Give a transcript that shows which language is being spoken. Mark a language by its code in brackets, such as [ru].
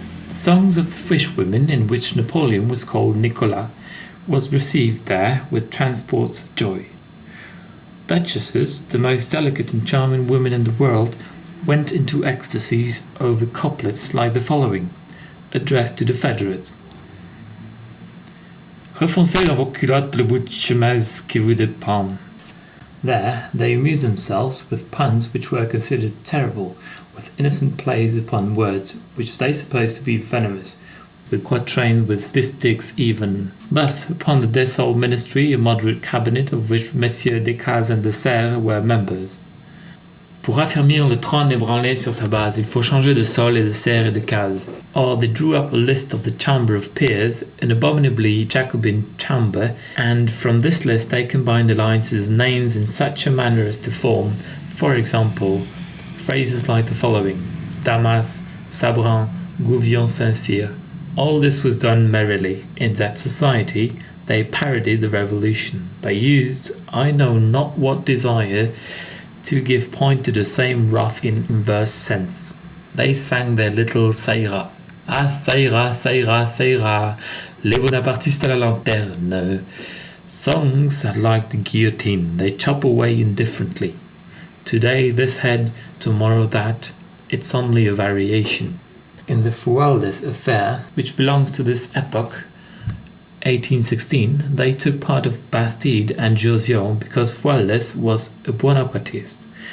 [en] The songs of the fishwomen, in which Napoleon was called Nicolas, was received there with transports of joy. Duchesses, the most delicate and charming women in the world, went into ecstasies over couplets like the following, addressed to the federates. [fr] Refoncez dans vos culottes le bout de chemise qui vous dépend. [en] There they amused themselves with puns which were considered terrible, with innocent plays upon words which they supposed to be venomous, with quatrains with stystics even. Thus, upon the Dessolles ministry, a moderate cabinet of which Messieurs Descazes and de Serres were members. [fr] Pour affermir le trône ébranlé sur sa base, il faut changer de Sol et de Serres et de Cazes. [en] Or they drew up a list of the Chamber of Peers, an abominably Jacobin chamber, and from this list they combined alliances of names in such a manner as to form, for example, phrases like the following: Damas, Sabran, Gouvion Saint-Cyr. All this was done merrily. In that society they parodied the revolution. They used, I know not what desire, to give point to the same rough in inverse sense. They sang their little ça ira. [fr] Ah, ça ira, ça ira, ça ira, les Bonapartistes à la lanterne. [en] Songs are like the guillotine, they chop away indifferently. Today this head, tomorrow that, it's only a variation. In the Fualdès affair, which belongs to this epoch, 1816, they took part of Bastide and Jausion because Fualdès was a Bonapartiste.